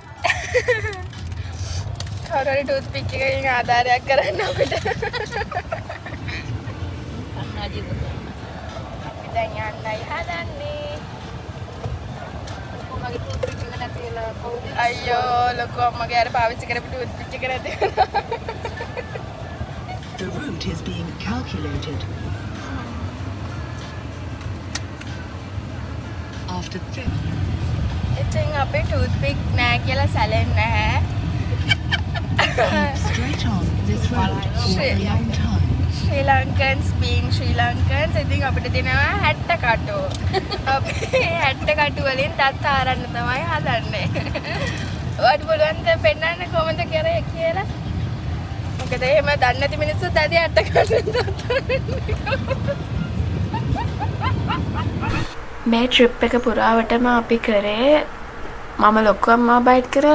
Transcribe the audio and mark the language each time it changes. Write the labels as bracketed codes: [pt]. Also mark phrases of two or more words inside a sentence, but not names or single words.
[si] කවුරු හරි ටූත් පික් එකකින් ආධාරයක් කරන්න අපිට. කන්නාඩිය ගන්න. අපි දැන් යන්නයි හදන්නේ. මගේ ටූත් පික් එක නැතිලා කවුද? අයියෝ ලොකෝ අම්මගේ අර පාවිච්චි කරපු ටූත් පික් එක නැති වුණා. [en] The route is being calculated. After 3. [si] ඉතින් අපි ටූත් පික් නෑ කියලා සැලෙන්නේ නැහැ. [en] Keep straight on this road for a long time. Sri Lankans being Sri Lankans [si] ඉතින් අපිට දෙනවා 60 කටු. අපි 60 කටු වලින් තත් ආරන්න තමයි හදන්නේ. ඔයාලට පුළුවන් ද පෙන්නන්න කොහොමද කියලා? මොකද එහෙම දන්නේ නැති මිනිස්සුත් ඇදී 60 කටු මේ ට්‍රිප් එක පුරාවටම අපි කරේ මම ලොකු අම්මා බයිට් කරා